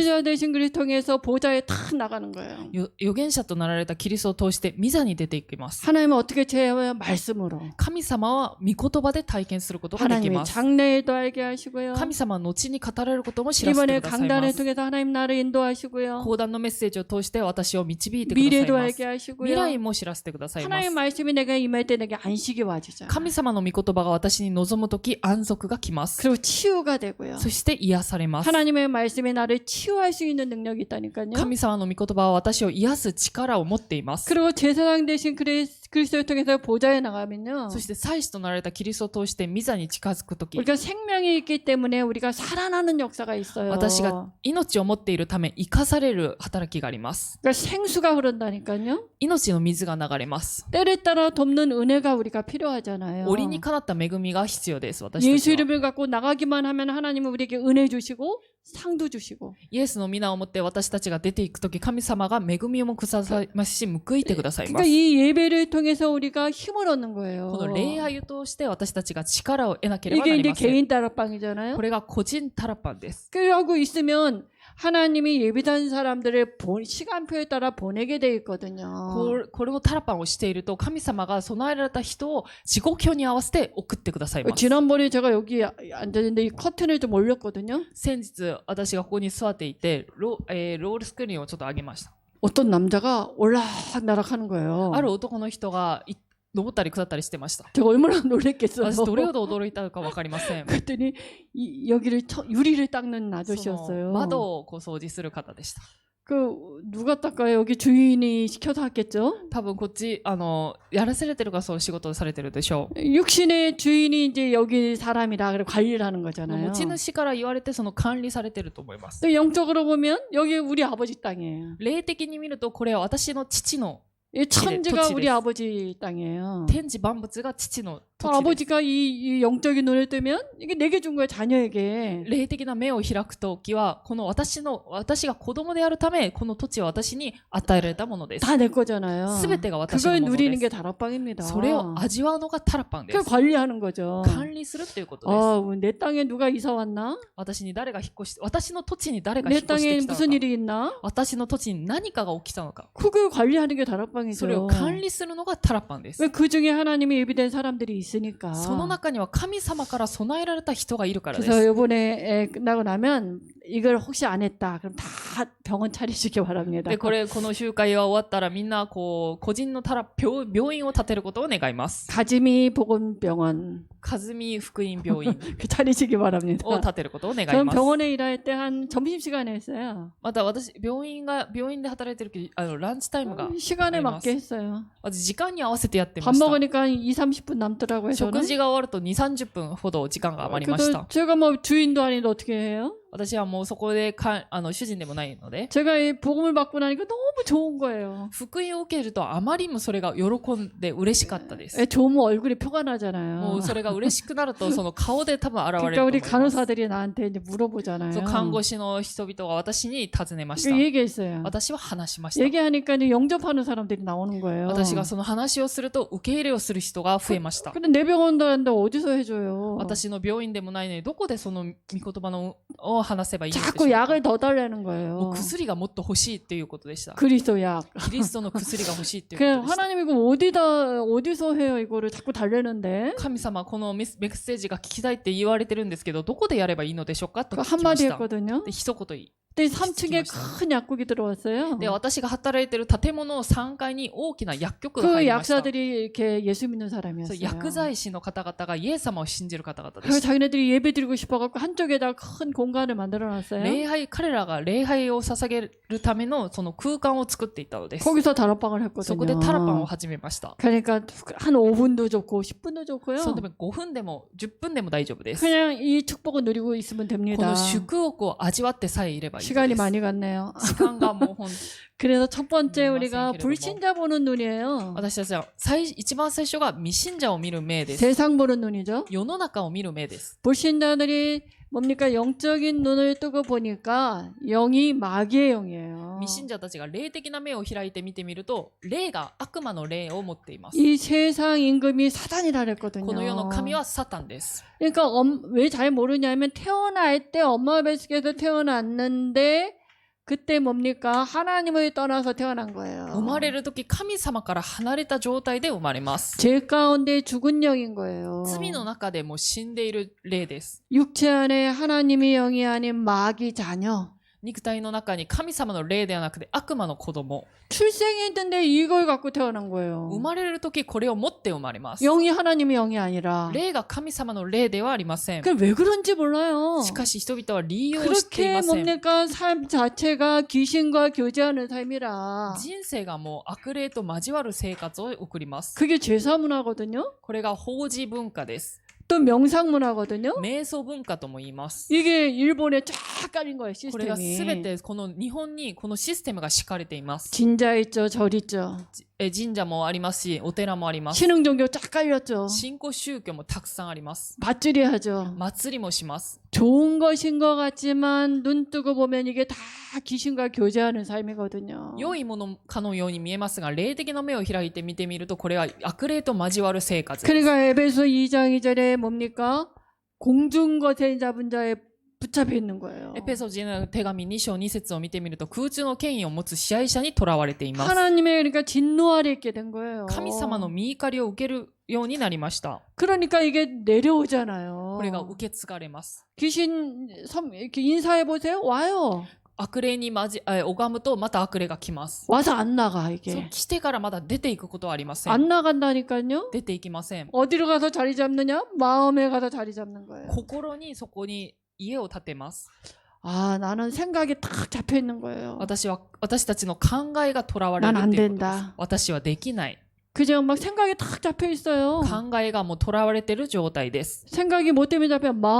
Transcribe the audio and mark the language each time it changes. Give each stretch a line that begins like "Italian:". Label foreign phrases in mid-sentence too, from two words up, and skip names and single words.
Korean: 선지자 되신 그리스도 통해서 보좌에 탁 나가는 거예요.
Japanese: 預言者となられたキリストを通して御座に出ていきます。
Korean: 하나님은 어떻게 체험해요? 말씀으로.
Japanese: 神様は御言葉で体験することができ
Korean: 하나님의
Japanese: ます。
Korean: 장래에도 알게 하시고요.
Japanese: 神様は後に語られることも知らせて
Korean: 이번에
Japanese: くださいま
Korean: 강단을
Japanese: す。
Korean: 통해서 하나님 나를 인도하시고요.
Japanese: 講談のメッセージを通して私を導いてください
Korean: 미래도
Japanese: ます。
Korean: 알게
Japanese: 未
Korean: 하시고요.
Japanese: 来も知らせてくださいま
Korean: 하나님
Japanese: す。
Korean: 말씀이 내가 임할 때 내게 안식이 와지잖아요.
Japanese: 神様の御言葉が私に望むとき安息が来ます。
Korean: 그리고 치유가 되고요.
Japanese: そして癒されます。
Korean: 하나님의 말씀이 나를 치유할 수 있는 능력이 있다니까요.
Japanese: 神様の御言葉は私を癒す力を持っています。
Korean: 그리고 제사장 대신 그리스도를 통해서 보좌에 나가면요.
Japanese: そして祭司となられたキリストを通して御座に近づくとき、
Korean: 우리가 생명이 있기 때문에 우리가 살아나는 역사가 있어요.
Japanese: 私が命を持っているため生かされる働きがあります。
Korean: 그러니까 생수가 흐른다니까요.
Japanese: 命の水が流れます。
Korean: 때를 따라 돕는 은혜가 우리가 필요하잖아요.
Japanese: 折にかなった恵みが必要です。私た
Korean: 예수
Japanese: ちは。
Korean: 이름을 갖고 나가기만 하면 하나님은 우리에게 은혜 주시고 상도 주시고
Japanese: イエスの皆をもって私たちが出ていくとき、神様が恵みをくださいますし、報いてくださいま
Korean: 그러니까
Japanese: す。
Korean: 이 예배를 통해서 우리가 힘을 얻는 거예요.
Japanese: この礼拝を通して私たちが力を得なければな
Korean: 이게
Japanese: り
Korean: 이제
Japanese: ません。
Korean: 개인 따라빵이잖아요.
Japanese: これが個人タラパンです。
Korean: 그러고 있으면 하나님이 예비된 사람들을 시간표에 따라 보내게 돼 있거든요.
Japanese: これをタラパンをしていると、神様が備えられた人を時刻表に合わせて送ってくださいます。
Korean: 지난번에 제가 여기 앉았는데 이 커튼을 좀 올렸거든요.
Japanese: 先日、私がここに座っていて、ロールスクリーンをちょっと上げました。
Korean: 어떤 남자가 올락나락하는 거예요.
Japanese: ある男の人が登ったり下ったりしてました。
Korean: 제가 얼마나 놀랬겠어요.
Japanese: 私どれほど驚いたか分かりません。
Korean: 그랬더니 여기를 유리를 닦는
Japanese: その
Korean: 아저씨였어요.
Japanese: 窓をこう掃除する方でした。
Korean: 그 누가 닦아요? 여기 주인이 시켜서 했겠죠.
Japanese: 多分こっちやらされてるからそう仕事をされてるでしょう。
Korean: 육신의 주인이 이제 여기 사람이라 그래 관리를 하는 거잖아요.
Japanese: 持ち主から言われてその管理されてると思います。
Korean: 또 영적으로 보면 여기 우리 아버지 땅이에요.
Japanese: 霊的に見るとこれは私の父の
Korean: 이 천지가 토치 우리
Japanese: です.
Korean: 아버지 땅이에요.
Japanese: 天地万物が父の時です。
Korean: 아버지가 이 영적인 눈을 뜨면 이게 내게 준 거야, 자녀에게.
Japanese: 霊的な目を開くときは、この私が子供であるため、この土地は私に与えられたものです。
Korean: 다 내 거잖아요.
Japanese: すべてが私の
Korean: 그걸
Japanese: もの
Korean: 누리는
Japanese: で
Korean: 게
Japanese: す。
Korean: 다락방입니다.
Japanese: それを味わうのがタラパンで
Korean: 그걸
Japanese: す。
Korean: 관리하는 거죠.
Japanese: 管理するっていうことです。
Korean: 내 땅에 누가 이사 왔나?
Japanese: 私に誰が引っ越し、私の土地に誰が引
Korean: 내
Japanese: っ越して
Korean: 땅에
Japanese: きたの
Korean: 무슨
Japanese: か。
Korean: 일이 있나?
Japanese: 私の土地に何かが起きたのか。
Korean: 그걸 관리하는 게
Japanese: それを
Korean: 다락방이죠.
Japanese: 管理するのがタラパンです。
Korean: 왜 그 중에 하나님이 예비된 사람들이 있으니까.
Japanese: その中には神様から備えられた人がいるからで
Korean: 그래서
Japanese: す。
Korean: 이번에 끝나고 나면 이걸 혹시 안 했다. 그럼 다 병원 차리시기 바랍니다.
Japanese: で、この集会が終わったらみんな個人の病院を建てることを願います。
Korean: 가지미 보건병원
Japanese: かずみ福音病院
Korean: 차리시기 바랍니다.
Japanese: を建てることを願い
Korean: 저는
Japanese: ます。
Korean: 병원에 일할 때 한 점심시간에 했어요.
Japanese: また私、病院で働いてる時、ランチタイムが
Korean: 시간에
Japanese: あります。
Korean: 맞게 했어요.
Japanese: 私、時間に合わせてやってま
Korean: 밥
Japanese: した。
Korean: 먹으니까 2, 30분 남더라고요.
Japanese: 食
Korean: 저는.
Japanese: 事が終わると2、30分ほど時間が余りまし
Korean: 그래도
Japanese: た。
Korean: 제가 뭐 주인도 아닌데 어떻게 해요?
Japanese: 私はもうそこで主人でもないので、
Korean: 제가 이 복음을 받고 나니까 너무 좋은 거예요.
Japanese: 福音を受けるとあまりにもそれが喜んで嬉しかったです。
Korean: 좋으면 얼굴이 표가
Japanese: も
Korean: 나잖아요.
Japanese: うそれが嬉しくなるとその顔で多分現れ
Korean: 그러니까
Japanese: ると
Korean: 우리
Japanese: 思います。
Korean: 간호사들이 나한테 이제 물어보잖아요.
Japanese: そう看護師の人々が私に尋ねました。
Korean: 그 얘기했어요.
Japanese: 私は話しました。
Korean: 얘기하니까 이제 영접하는 사람들이 나오는 거예요.
Japanese: 私がその話をすると受け入れをする人が増えました。
Korean: 근데 내 병원도 하는데 어디서 해줘요?
Japanese: 私の病院でもないのにどこでその御言葉を話せばいいのでしょう
Korean: 자꾸
Japanese: か。
Korean: 약을 더 달라는
Japanese: もう
Korean: 거예요.
Japanese: 薬がもっと欲しいっていうことでした。
Korean: 그리스도 약.
Japanese: キリストの薬が欲しいっていう
Korean: 그
Japanese: ことでした。
Korean: 하나님 이거 어디서 해요? 이거를 자꾸 달래는데.
Japanese: 神様このメッセージが聞きたいって言われてるんですけどどこでやればいいのでしょうかと
Korean: 그
Japanese: 聞きま
Korean: 한마디
Japanese: した。
Korean: 했거든요.
Japanese: で一言言い
Korean: 근데 3층에 큰 약국이 들어왔어요.
Japanese: で私が働いてる建物の3階に大きな薬局が
Korean: 그
Japanese: 入りました。
Korean: 약사들이 이렇게 예수 믿는
Japanese: そう
Korean: 사람이었어요.
Japanese: 薬剤師の方々がイエス様を信じる方々で
Korean: 그래서
Japanese: した。
Korean: 자기네들이 예배 드리고 싶어갖고 한쪽에다 큰 공간을 만들어놨어요.
Japanese: 彼らが礼拝を捧げるためのその空間を作っていたのです。
Korean: 거기서 다락방을
Japanese: そこでタラパンを
Korean: 했거든요.
Japanese: 始めました。
Korean: 그러니까 한 5분도 좋고 10분도 좋고요.
Japanese: そのため5分でも10分でも大丈夫です。
Korean: 그냥 이 축복을 누리고 있으면
Japanese: こ
Korean: 됩니다.
Japanese: の祝福を味わってさえいればいいの
Korean: 시간이
Japanese: です。
Korean: 많이 갔네요.
Japanese: 時間がもう本
Korean: 그래서 첫 번째 음, 우리가 맞습니다. 불신자 보는 눈이에요.
Japanese: 私たちは一番最初が未信者を見る目です。
Korean: 세상 보는 눈이죠.
Japanese: 世の中を見る目です。
Korean: 불신자들이 뭡니까? 영적인 눈을 뜨고 보니까 영이 마귀의 영이에요.
Japanese: 未信者たちが霊的な目を開いて見てみると、霊が悪魔の霊を持っています。
Korean: 이 세상 임금이 사단이라
Japanese: この世の神
Korean: 그랬거든요.
Japanese: はサタンです。
Korean: 그러니까 왜 잘 모르냐면 태어날 때 엄마 뱃속에서 태어났는데 그때 뭡니까? 하나님을 떠나서 태어난
Japanese: 生
Korean: 거예요.
Japanese: まれるとき神様から離れた状態で生まれます。
Korean: 죄 가운데 죽은 영인 거예요.
Japanese: 罪の中でも死んでいる霊です。
Korean: 육체 안에 하나님의 영이 아닌 마귀 자녀.
Japanese: 肉体の中に神様の霊ではなくて悪魔の子供。
Korean: 출생했는데 이걸 갖고 태어난 거예요.
Japanese: 生まれるときこれを持って生まれます。
Korean: 영이 하나님의 영이 아니라.
Japanese: 霊が神様の霊ではありません。
Korean: 그 왜 그런지 몰라요.
Japanese: しかし人々は利用してい
Korean: 그렇게
Japanese: ません。
Korean: 뭡니까? 삶 자체가 귀신과 교제하는 삶이라.
Japanese: 人生がもう悪霊と交わる生活を送ります。
Korean: 그게 제사 문화거든요.
Japanese: これが法事文化です。
Korean: 또 명상 문화거든요.
Japanese: 瞑想文化とも言います。
Korean: 이게 일본에 쫙 깔린 거예요,
Japanese: これがすべ
Korean: 시스템이.
Japanese: てこの日本にこのシステムが敷かれています。
Korean: 진자 있죠, 절 있죠.
Japanese: 神社もありますし、お寺もあります。
Korean: 신흥 종교 쫙 깔렸죠.
Japanese: 信仰宗教もたくさんあります。
Korean: 밧줄이 하죠.
Japanese: 祭りもします。
Korean: 좋은 것인 것 같지만 눈 뜨고 보면 이게 다 귀신과 교제하는 삶이거든요.
Japanese: 良いものかのように見えますが、霊的な目を開いて見てみると、これは悪霊と交わる生活です。
Korean: 그러니까 에베소 2장 2절에 뭡니까? 공중거세 잡은 자에 붙잡혀 있는 거예요.
Japanese: エペソ人の手紙2章2節を見てみると、空中の権威を持つ支配者に囚われています。
Korean: 하나님의 그러니까 진노 아래 있게 된 거예요.
Japanese: 神様の見怒りを受けるようになりました。
Korean: 그러니까 이게 내려오잖아요.
Japanese: これが受け継がれます。
Korean: 귀신 이렇게 인사해 보세요. 와요.
Japanese: 悪霊に拝むとまた悪霊が来ます。
Korean: 와서 안 나가
Japanese: そう
Korean: 이게.
Japanese: 来てからまだ出ていくことはありません。
Korean: 안 나간다니까요.
Japanese: 出ていきません。
Korean: 어디로 가서 자리 잡느냐? 마음에 가서 자리 잡는 거예요.
Japanese: 心にそこに家を建てます。
Korean: 아, 나는 생각이 딱 잡혀 있는 거예요.
Japanese: 私たちの考えが囚われる
Korean: 난
Japanese: っ
Korean: 안
Japanese: ていうことです。
Korean: 된다.
Japanese: 私はできない。
Korean: 그죠? 막 생각이 딱 잡혀 있어요.
Japanese: 考えがもう囚われている状態です。
Korean: 생각이 뭐 때문에 잡혀?